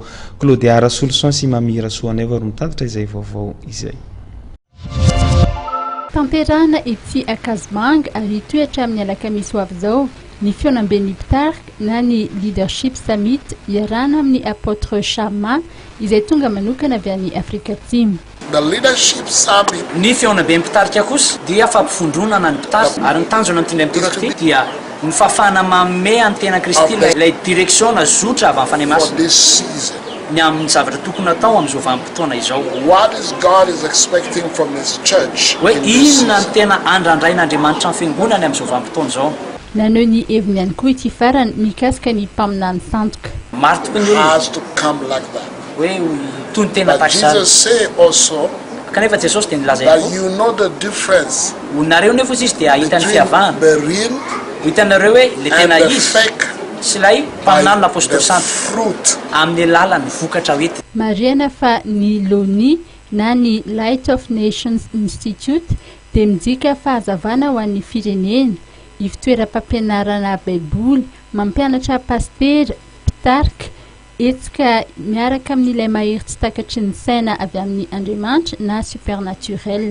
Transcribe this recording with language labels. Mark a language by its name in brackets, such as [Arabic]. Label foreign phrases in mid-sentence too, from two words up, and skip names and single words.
[Malagasy] Claudia Rasolson sy Mamira Soaneva ro mitatitra izay vaovao izay. Tanterahana etsy Akazomanga ary toetra amin'ny alakamisy ho avy izao ny fihaonam-ben'ny mpitarika na ny [English] leadership summit [Malagasy] iarahana amin'ny apôtre Chama izay tonga manokana avy any Afrika Atsimo. [English] The leadership summit [Malagasy] ny fihaonam-ben'ny mpitarika kosa dia fampifondronana ny mpitarika ary ny tanjona amin'ny tindray mitoraka dia ny fahafahana manome antena Kristina ilay direction na zotra avy amin'ny [English] for [Malagasy] fanemasina [English] this season. [Malagasy] ny amin'ny zavatra tokony atao amin'izao vanim-potoana izao. [English] What is God is expecting from His church? [Malagasy] Hoe [English] in this [Malagasy] inona ny [English] season? [Malagasy] tena andrandrain'Andriamanitra amin'ny fiangonany amin'izao vanim-potoana izao. Naneho ny heviny ihany koa ity farany mikasika ny mpaminany sandoka. Maro tokoa ny olona [English] Has to come like that. [Malagasy] hoe toy ny tena [English] But [Malagasy] tahaka izany. [English] Jesus said also [Malagasy] Kanefa Jesosy dia nilaza [English] that [Malagasy] ihany koa [English] you know the difference [Malagasy] olonareo nefa izy dia ahita ny [English] between [Malagasy] fihavahana. [English] the real [Malagasy] Hitanareo hoe le [English] and [Malagasy] tena [English] the [Malagasy] izy [English] fake [Malagasy] sy ilay [English] by [Malagasy] mpaminany [English] the [Malagasy] l'apôstôly santo [English] fruit. [Malagasy] amin'ny alalan'ny vokatra hoentina. Mariana fa ny LONI na ny Light of Nations Institute dia mijika fahazavana ho an'ny firenena ifitoeram-pampianarana baiboly mampianatra pastera mpitarika etsika miaraka amin'ilay mahery tsy takatry ny saina avy amin'ny Andriamanitra na supernaturel.